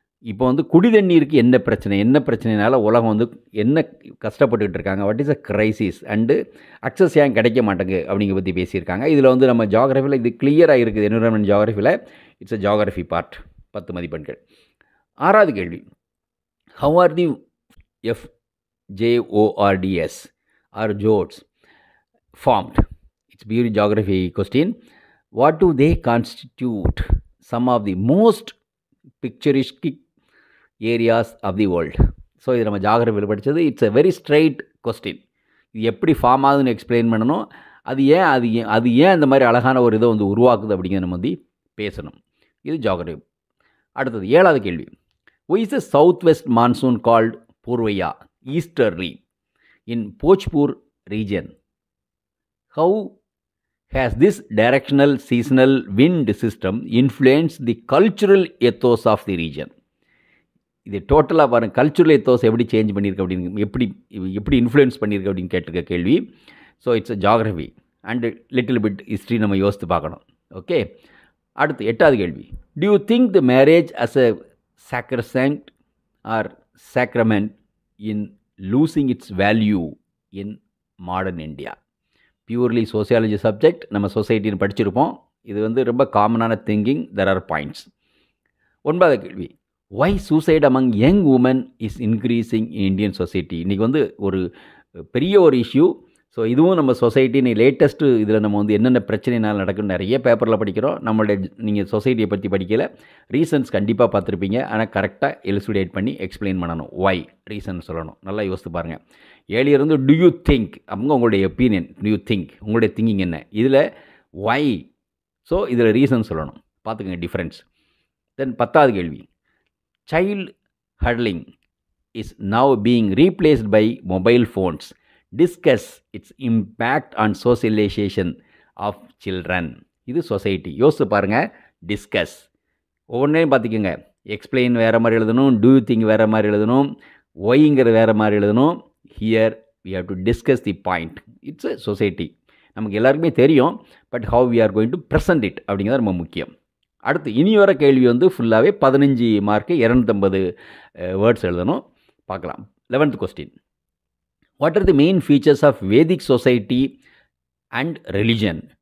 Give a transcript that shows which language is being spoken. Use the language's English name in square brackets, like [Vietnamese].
[Tamil] இப்போ வந்து குடி தண்ணீருக்கு என்ன பிரச்சனைனால உலகம் வந்து என்ன கஷ்டப்பட்டுக்கிட்டு இருக்காங்க, [English] what is a crisis and access [Tamil] ஏன் கிடைக்க மாட்டேங்குது அப்படிங்கிற பற்றி பேசியிருக்காங்க. இதில் வந்து நம்ம ஜியோகிரஃபியில் இது கிளியராக இருக்குது. Environment ஜியோகிரஃபியில் [English] it's a geography part, [Tamil] 10 மதிப்பெண்கள். 6வது கேள்வி, [English] How are the FJORDS are fjords formed. It's pure geography question. What do they constitute some of the most picturesque areas of the world. [Tamil] So இது நம்ம ஜியோகிரஃபியில் படித்தது. [English] It's a very straight question. [Tamil] இது எப்படி form ஆகுதுன்னு explain பண்ணணும். அது ஏன் இந்த மாதிரி அழகான ஒரு இதை வந்து உருவாக்குது அப்படிங்கிறத நம்ம வந்து பேசணும். இது ஜியோகிரஃபி. அடுத்தது 7வது கேள்வி, [English] why is the southwest monsoon called Purvaiya easterly in Bhojpur region? How has this directional seasonal wind system influenced the cultural ethos of the region? [Tamil] இது டோட்டலாக பாருங்கள், கல்ச்சுரல் எத்தோஸ் எப்படி சேஞ்ச் பண்ணியிருக்கு அப்படின்னு, எப்படி இன்ஃப்ளூயன்ஸ் பண்ணியிருக்கு அப்படின்னு கேட்டிருக்க கேள்வி. [English] so it's a geography and little bit history [Tamil] நம்ம யோசித்து பார்க்கணும். ஓகே, அடுத்து 8வது கேள்வி. [English] Do you think the marriage as a sacrosanct or sacrament in losing its value in modern India? [Tamil] Purely sociology subject, நம்ம சொசைட்டின்னு படிச்சிருப்போம். இது வந்து ரொம்ப காமனான திங்கிங். [English] There are points. [Tamil] 9வது கேள்வி. [English] Why suicide among young women is increasing in Indian society? [Tamil] இன்றைக்கி வந்து ஒரு பெரிய ஒரு இஷ்யூ. ஸோ இதுவும் நம்ம சொசைட்டி லேட்டஸ்ட்டு இதில் நம்ம வந்து என்னென்ன பிரச்சனைனால நடக்குன்னு நிறைய பேப்பரில் படிக்கிறோம். நம்மளுடைய நீங்கள் சொசைட்டியை பற்றி படிக்கல, ரீசன்ஸ் கண்டிப்பாக பார்த்துருப்பீங்க. ஆனால் கரெக்டாக எலுசிடேட் பண்ணி எக்ஸ்பிளைன் பண்ணணும். ஒய் ரீசன் சொல்லணும். நல்லா யோசித்து பாருங்கள். ஏழிலிருந்து டு யூ திங்க், அவங்க உங்களுடைய ஒப்பீனியன். டு யூ திங்க், உங்களுடைய திங்கிங் என்ன, இதில் ஒய். ஸோ இதில் ரீசன் சொல்லணும். பார்த்துக்கங்க டிஃப்ரென்ஸ். தென் 10வது கேள்வி. [English] Child huddling is now being replaced by mobile phones. Discuss its impact on socialization of children. [Tamil] இது சொசைட்டி. யோசிச்சு பாருங்கள். டிஸ்கஸ் ஒவ்வொன்றையும் பார்த்துக்கோங்க. எக்ஸ்பிளைன் வேறு மாதிரி எழுதணும், டூ யூ திங்க் வேறு மாதிரி எழுதணும், ஒய்ங்கிறது வேறு மாதிரி எழுதணும். [English] Here we have to discuss the point. இட்ஸ் a society. [Tamil] நமக்கு எல்லாருக்குமே தெரியும், but [English] how we are going to present it [Tamil] அப்படிங்கிறது ரொம்ப முக்கியம். அடுத்து இனி வர கேள்வி வந்து ஃபுல்லாகவே 15 மார்க்கு 250 வேர்ட்ஸ் எழுதணும். பார்க்கலாம். 11th question. [English] What are the main features of Vedic society and religion?